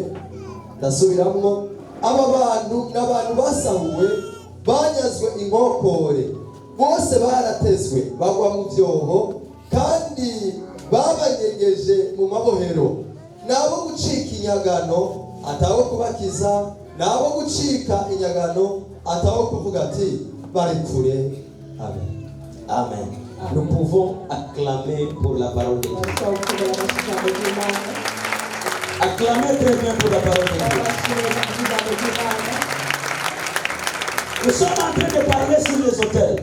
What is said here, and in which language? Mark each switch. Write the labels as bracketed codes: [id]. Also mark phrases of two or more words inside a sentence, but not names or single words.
[rn] ndasubiramwo, aba bantu n'abantu basahuwe banyazwe inkokore, bose baratezwe bagwa mu byoho kandi babanyegeje mu mabohero, nabo gucika inyagano ataho kubakiza, nabo gucika inyagano ataho kuvuga ati bari kure. Amen. Amen. [fr] Nous pouvons acclamer pour la parole de Dieu. Acclamez très bien pour la parole de Dieu. Nous sommes en train de parler sur les autels.